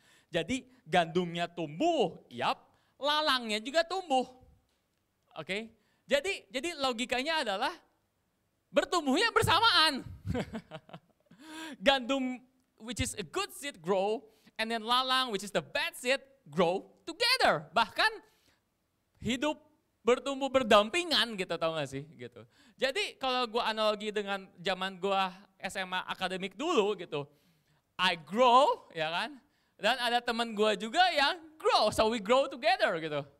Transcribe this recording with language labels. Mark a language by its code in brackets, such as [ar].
[id] Jadi gandumnya tumbuh, yap, lalangnya juga tumbuh. Oke? Jadi logikanya adalah bertumbuhnya bersamaan. [en] Gandum which is a good seed grow, and then lalang which is the bad seed grow together. [id] Bahkan hidup bertumbuh berdampingan gitu, tau gak sih gitu. Jadi kalau gue analogi dengan zaman gue SMA akademik dulu gitu, [en] I grow [id] ya kan, dan ada teman gue juga yang grow, [en] so we grow together [id] gitu.